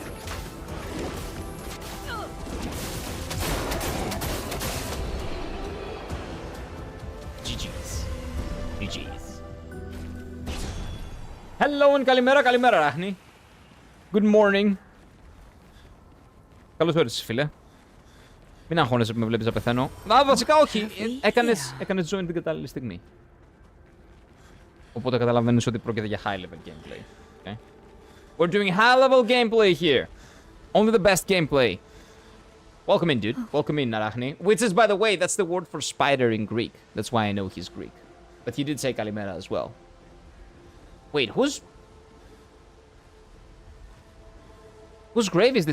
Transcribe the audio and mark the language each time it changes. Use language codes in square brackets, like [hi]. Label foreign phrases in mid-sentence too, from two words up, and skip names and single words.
[en] GG's. Hello and Kalimera Rachni. Good morning. [el] Καλώς όρισες, φίλε. Μην αγχώνεσαι που με βλέπεις να πεθαίνω. Α, βασικά όχι. Έκανες join την κατάλληλη στιγμή. Οπότε καταλαβαίνεις ότι πρόκειται για [en] high level gameplay. [el] Okay? [en] We're doing high level gameplay here. Only the best gameplay. Welcome in, dude. Welcome in, Narachni. Which is, by the way, that's the word for spider in Greek. That's why I know he's Greek. But he did say Kalimera as well. Wait, whose grave is this?